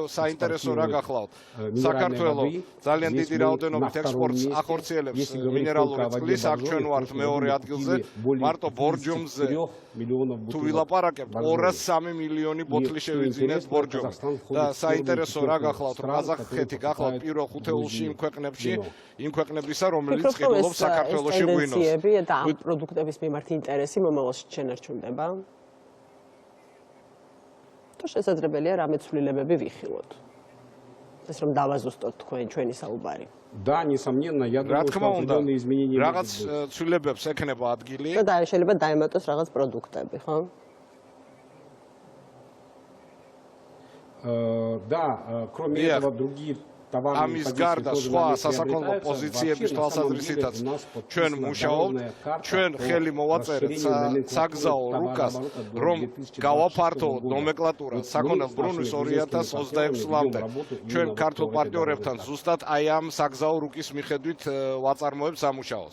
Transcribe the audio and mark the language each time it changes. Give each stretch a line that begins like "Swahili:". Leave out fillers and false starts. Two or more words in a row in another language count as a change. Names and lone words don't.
Georgian: საინტერესო რა გახლავთ საქართველოს ძალიან დიდი რაოდენობით ექსპორტს ახორციელებს მინერალური წყლის აქ ჩვენ ვართ მეორე ადგილზე მარტო ბორჯომზე თუ ვილაპარაკებთ 203 მილიონი ბოთლი შევიძინეთ ბორჯომზე და საინტერესო რა გახლავთ ყაზახეთი გახლავთ პირველ ხუთეულში იმ ქვეყნებისა რომელიც ყიდულობს საქართველოში ღვინოს და ამ პროდუქტების მიმართ ინტერესი მომავალში შენარჩუნდება თუ შესაძლებელია რამე ცვლილებები ვიხილოთ ეს რომ დავაზუსტოთ ჩვენი საუბარი
Russian: Да, несомненно, я думаю, что определенные изменения
Georgian: რაღაც ცვლილებებს ექნება ადგილი და შეიძლება დაემატოს რაღაც პროდუქტები, ხო?
Russian: Да, кроме этого, другие
Georgian: ამის გარდა სხვა სასაქონლო პოზიციების თვალსაზრისითაც ჩვენ მუშაობთ, ჩვენ ხელი მოვაწერეთ საგზაო რუკას, რომ გავაფართოვოთ ნომენკლატურა საქონელ ბრუნვის 2026 წლამდე. ჩვენ ქართულ პარტნიორებთან ზუსტად აი ამ საგზაო რუკის მიხედვით ვაწარმოებთ სამუშაოს.